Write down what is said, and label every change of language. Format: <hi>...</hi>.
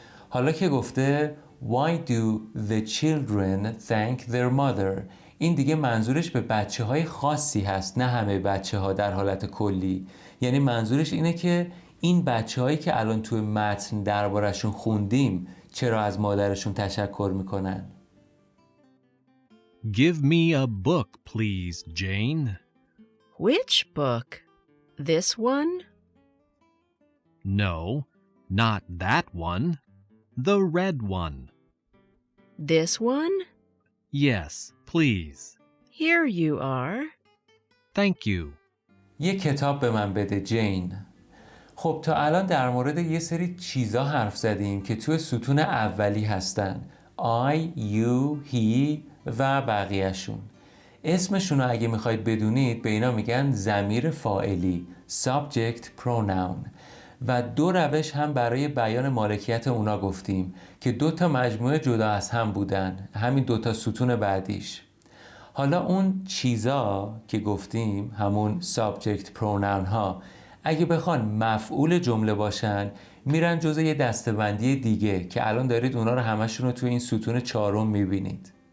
<fa>حالا که گفته</fa> <en>why do the children thank their mother،</en> <fa>این دیگه منظورش به بچه های خاصی هست، نه همه بچه ها در حالت کلی. یعنی منظورش اینه که این بچه هایی که الان توی متن دربارشون خوندیم چرا از مادرشون تشکر میکنن.</fa> <en>Give me a book, please, Jane. Which book? This one? No, not that one. The red one. This one? Yes, please. Here you are. Thank you.</en> <fa>یه کتاب به من بده جین. خب تا الان در مورد یه سری چیزا حرف زدیم که توی ستون اولی هستن.</fa> <en>I, you, he</en> <fa>و بقیهشون. اسمشون رو اگه میخواید بدونید به اینا میگن ضمیر فاعلی subject pronoun و دو روش هم برای بیان مالکیت اونا گفتیم که دو تا مجموعه جدا از هم بودن، همین دو تا ستون بعدیش. حالا اون چیزا که گفتیم همون subject pronoun ها اگه بخوان مفعول جمله باشن میرن جزء یه دسته‌بندی دیگه که الان دارید اونا رو همشون رو توی این ستون چهارم میبینید.</fa>